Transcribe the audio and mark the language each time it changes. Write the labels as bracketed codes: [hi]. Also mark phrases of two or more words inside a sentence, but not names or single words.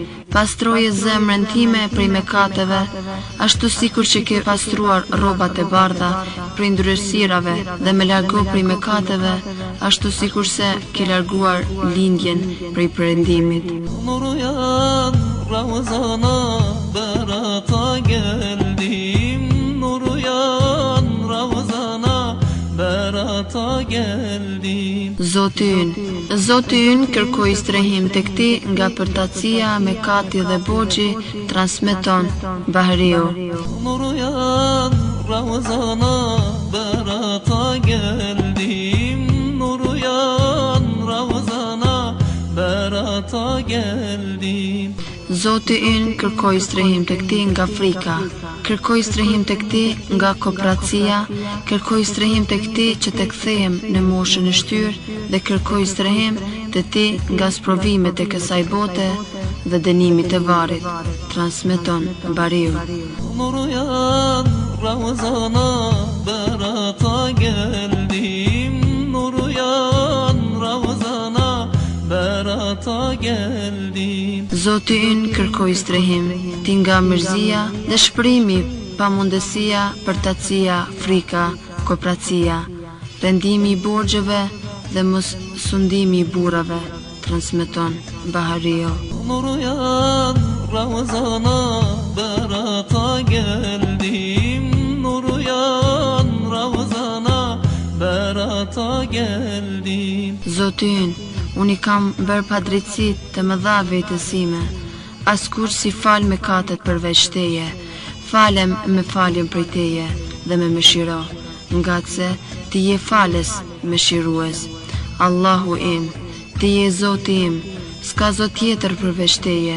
[sq] Pastroje zemrën time prej mëkateve, ashtu sikur që ke pastruar rrobat e bardha prej ndryshërave dhe me largo prej mëkateve, ashtu sikur se ke larguar lindjen prej perëndimit. [tr] Nuru janë Ramazana, berata geldim. Nuru janë Ramazana, berata geldim. [sq] Zoti ynë kërkoi strehim tek ti nga përtatësia, mëkati dhe borxhi, transmeton Bahriu. [tr] Nuru janë Ramazana, berata geldim. Nuru janë Ramazana, berata geldim. [sq] Zoti ynë kërkoi strehim tek ti nga frika, kërkoi strehim tek ti nga kooperacia, kërkoi strehim tek ti që të kthehem në moshën e shtyrë dhe kërkoi strehim te ti nga sprovimet e kësaj bote dhe dënimit të varrit, transmeton Bahriu. [tr] Nuru janë Ramazana, berata geldim. Nuru janë Ramazana, berata geldim. [sq] Zoti ynë kërkoi strehim ti nga mërzia, dëshpërimi, pamundësia, përtatësia, frika, kooperacia, rendimi i borxheve dhe mos sundimi i burrave, transmeton Bahriu. [tr] Nuru janë Ramazana, berata geldim. Nuru janë Ramazana, berata geldim. [sq] Zoti ynë, unë i kam bërë padrejtësit të mëdha vetësime, askush si fal mëkatet përveç teje, falem me faljen prej teje dhe me mëshiro, ngatse ti je falës mëshirues. Allahu im, ti je Zoti im, s'ka zot tjetër përveç teje.